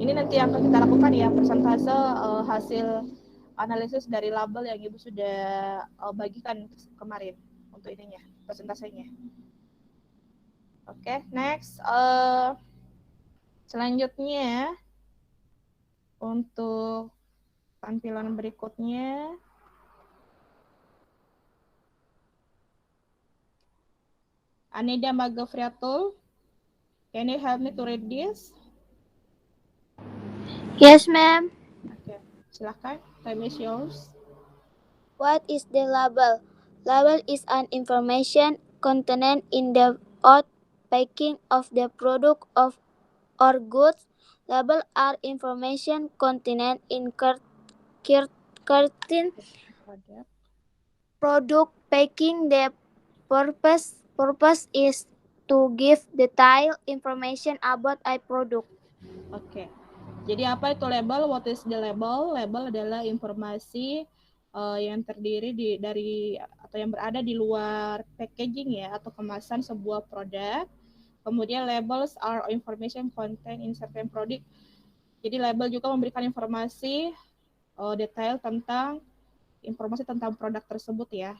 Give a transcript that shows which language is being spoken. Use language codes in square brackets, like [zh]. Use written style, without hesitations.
[id] Ini nanti yang akan kita lakukan ya, presentase hasil analisis dari label yang Ibu sudah bagikan kemarin untuk ininya, presentasenya. Oke, [en] next. [id] Selanjutnya untuk tampilan berikutnya. [en] Anida Magafriatul, can you help me to read this? Yes, ma'am. Okay, [id] silakan. [en] Time is yours. What is the label? Label is an information contained in the out packing of the product of or goods. Label are information contained in certain product packing. The purpose is to give detailed information about a product. [id] Oke. Jadi apa itu label? [en] What is the label? [id] Label adalah informasi yang terdiri dari atau yang berada di luar packaging ya atau kemasan sebuah produk. Kemudian [en] labels are information contained in certain product. [id] Jadi label juga memberikan informasi detail tentang produk tersebut ya.